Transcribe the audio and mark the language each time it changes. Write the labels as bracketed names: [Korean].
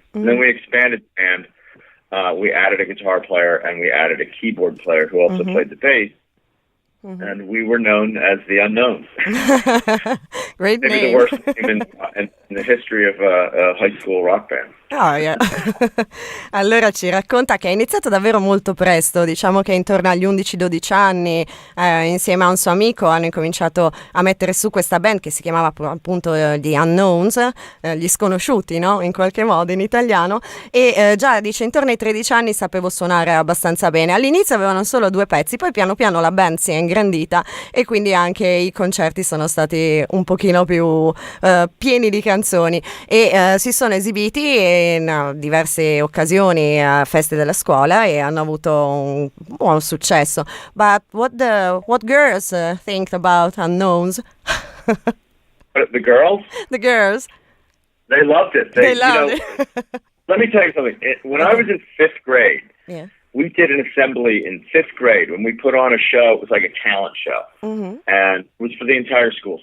[English] And then we expanded the band. We added a guitar player, and we added a keyboard player who also played the bass. And we were known as The Unknowns. Great Maybe name. the worst name in the history of a high school rock band. Oh, yeah. [Italian] Allora ci racconta che ha iniziato davvero molto presto, diciamo che intorno agli 11-12 anni, insieme a un suo amico hanno incominciato a mettere su questa band che si chiamava appunto The Unknowns, gli sconosciuti, no? In qualche modo in italiano, e già dice intorno ai 13 anni sapevo suonare abbastanza bene. All'inizio avevano solo 2 pezzi, poi piano piano la band si è ingrandita e quindi anche i concerti sono stati un pochino più pieni di canzoni, e si sono esibiti in diverse occasioni a feste della scuola e hanno avuto un buon successo. [English] But what girls think about Unknowns? But the girls? The girls? They loved it. They loved it. Let me tell you something. When I was in fifth grade, yeah. we did an assembly in fifth grade when we put on a show. It was like a talent show, and it was for the entire school.